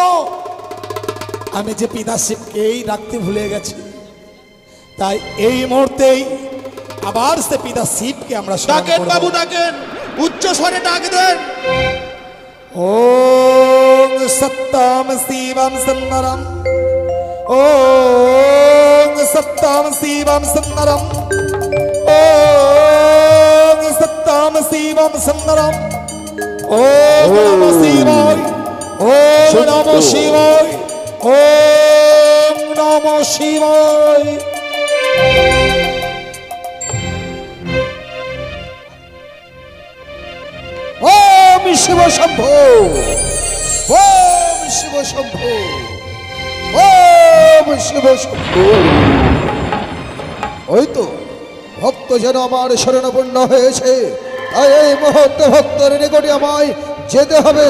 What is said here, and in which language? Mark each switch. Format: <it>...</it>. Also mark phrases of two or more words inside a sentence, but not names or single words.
<bn>আমি যে পিতা শিবকেই ডাকতে ভুলে গেছি, তাই এই মুহূর্তেই আবার সে পিতা শিবকে আমরা স্মরণ ডাকেন করব। বাবু, ডাকেন, উচ্চ স্বরে ডাক দেন।</bn> <sa>ॐ सत्यम् शिवम् सुन्दरम्, ॐ सत्यम् शिवम् सुन्दरम्, ॐ सत्यम् शिवम् सुन्दरम्, ॐ नमः शिवाय, ॐ नमः शिवाय, ॐ नमः शिवाय। ॐ शिव शम्भो, ॐ शिव शम्भो, ॐ शिव शम्भो।</sa> <bn>ওই তো ভক্ত যেন আমার শরণাপন্ন হয়েছে, তাই এই মুহূর্তে ভক্তের নিকটে আমায় যেতে হবে।</bn>